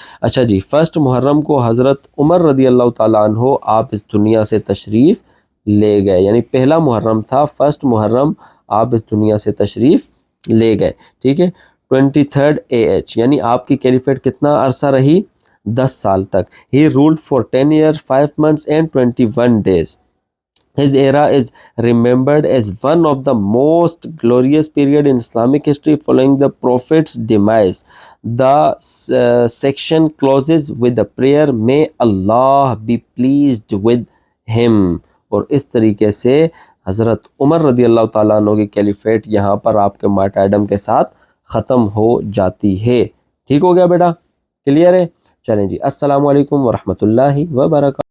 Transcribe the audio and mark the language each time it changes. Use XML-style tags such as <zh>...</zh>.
<ur>اچھا جی, 1 محرم کو حضرت عمر رضی اللہ تعالیٰ عنہ آپ اس دنیا سے تشریف لے گئے, یعنی پہلا محرم تھا, 1 محرم آپ اس دنیا سے تشریف لے گئے, ٹھیک ہے. 23rd AH, یعنی آپ کی کیلیفیٹ کتنا عرصہ رہی, 10 سال تک.</ur> <en>He ruled for 10 years, 5 months and 21 days. His era is remembered as one of the most glorious period in Islamic history following the Prophet's demise. The section closes with a prayer, may Allah be pleased with him.</en> <ur>اور اس طریقے سے حضرت عمر رضی اللہ تعالیٰ عنہ کی caliphate یہاں پر آپ کے مارٹائرڈم کے ساتھ ختم ہو جاتی ہے. ٹھیک ہو گیا بیٹا, کلیئر ہے؟ چلیں جی, السلام علیکم ورحمۃ اللہ وبرکاتہ.</ur>